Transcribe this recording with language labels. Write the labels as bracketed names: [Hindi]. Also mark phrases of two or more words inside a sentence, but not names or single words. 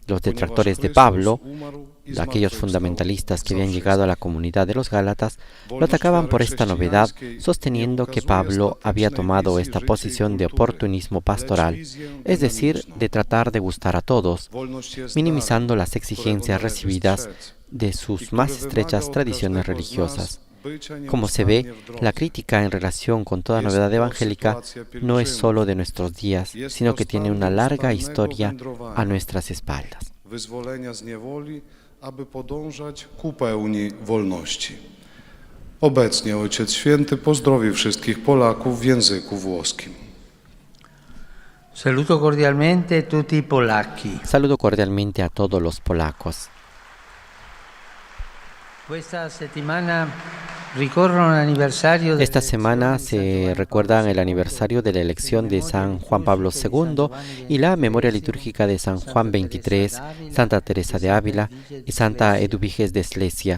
[Spanish] Los detractores de Pablo, aquellos fundamentalistas que habían llegado a la comunidad de los Gálatas, lo atacaban por esta novedad, sosteniendo que Pablo había tomado esta posición de oportunismo pastoral, es decir, de tratar de gustar a todos, minimizando las exigencias recibidas de sus más estrechas tradiciones religiosas. Como se ve, la crítica en relación con toda novedad evangélica no es solo de nuestros días, sino que tiene una larga historia a nuestras espaldas. [Polish] Aby podążać ku pełni wolności. Obecnie Ojciec Święty pozdrowi wszystkich Polaków w języku włoskim. [Italian] Saluto cordialmente tutti i polacchi. [Spanish] Saludo cordialmente a todos los polacos. Esta semana se recuerda el aniversario de la elección de San Juan Pablo II y la memoria litúrgica de San Juan XXIII, Santa Teresa de Ávila y Santa Eduviges de Slesia.